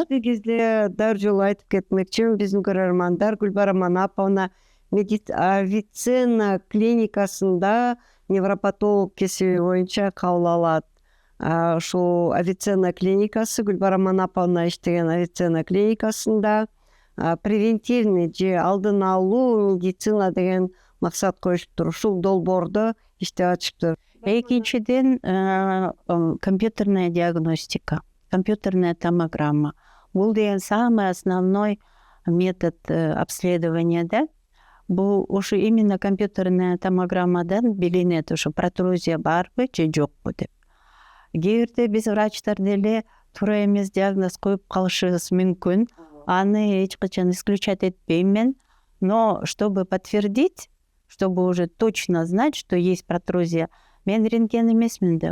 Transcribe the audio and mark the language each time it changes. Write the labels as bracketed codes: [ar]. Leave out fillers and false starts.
[ky] Азыркы кезде дары жолу айтып кетмекчимин, биздин көрөрмандар Гүлбара Манаповна авиценна клиникасында невропатолог кесиби боюнча кабыл алат. Ушул авиценна клиникасы, Гүлбара Манаповна иштеген авиценна клиникасында превентивный же алдын алуу медицина деген максат коюшуптур. Ушул долбоордо иштеп атышыптыр. [ru] Экинчиден компьютерная диагностика, компьютерная томограмма. [ky] Бул деген [ru] самый основной метод обследования, да? [ky] Бул ушу именно компьютерная томограммадан билинет, ушу протрузия барбы же жокпу деп. Кээ бирде биз врачтар деле туура эмес диагноз коюп калышыбыз мүмкүн. Аны эч качан [ru] исключать [ky] этпейм мен, [ru] но чтобы подтвердить, чтобы уже точно знать, что есть протрузия, [ky] мен рентген эмесмин да.